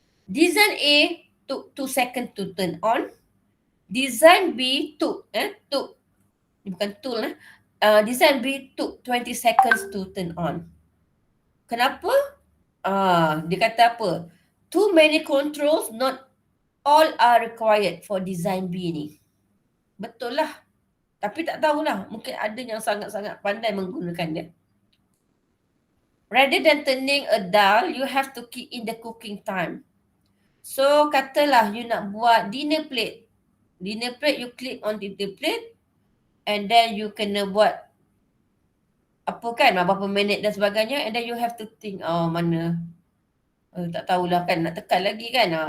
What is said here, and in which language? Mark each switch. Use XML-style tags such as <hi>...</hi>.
<en>Design A took 2 seconds to turn on. Design B took</en> <ms>bukan</ms> <en>tool design B took 20 seconds to turn on.</en> <ms>Kenapa? Dia kata apa?</ms> <en>Too many controls, not all are required for design B</en> <ms>ni. Betul lah. Tapi tak tahulah. Mungkin ada yang sangat-sangat pandai menggunakan dia.</ms> <en>Rather than turning a dial, you have to key in the cooking time. So,</en> <ms>katalah</ms> <en>you</en> <ms>nak buat</ms> <en>dinner plate. Dinner plate, you click on dinner plate and then you</en> <ms>kena buat apa kan, berapa minit dan sebagainya,</ms> <en>and then you have to think,</en> <ms>mana tak tahulah kan, nak tekan lagi kan.</ms>